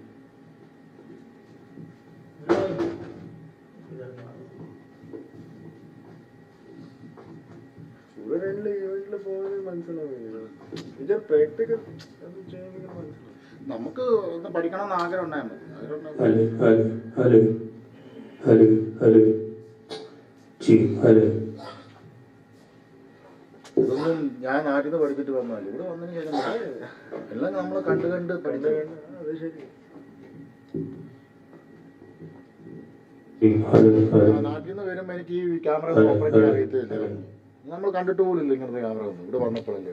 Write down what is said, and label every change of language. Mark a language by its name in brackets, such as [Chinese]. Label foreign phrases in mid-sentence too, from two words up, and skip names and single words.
[English] student event [Malayalam] പോകുന്നത് മനസ്സിലാവില്ല ഇത് പ്രാക്ടിക്കൽ അത് ചെയ്യുന്നത് മനസ്സിലാവും നമുക്ക് ഒന്ന് പഠിക്കണമെന്ന് ആഗ്രഹം ഉണ്ടായിരുന്നു [Hindi] हेलो हेलो हेलो हेलो हेलो जी हेलो [Malayalam] ഇതൊന്നും ഞാൻ നാട്ടിൽ നിന്ന് പഠിച്ചിട്ട് വന്നതല്ല ഇവിടെ വന്നതിന് ശേഷം എല്ലാം നമ്മൾ കണ്ട് അത് ശരി നാട്ടിൽ നിന്ന് വരുമ്പോൾ എനിക്ക് ഈ ക്യാമറ ഒന്നും ഓപ്പറേറ്റ് ചെയ്യാൻ അറിയത്തില്ല നമ്മൾ കണ്ടിട്ട് പോലും ഇല്ല ഇങ്ങനത്തെ ക്യാമറ ഒന്നും ഇവിടെ വന്നപ്പോഴല്ലേ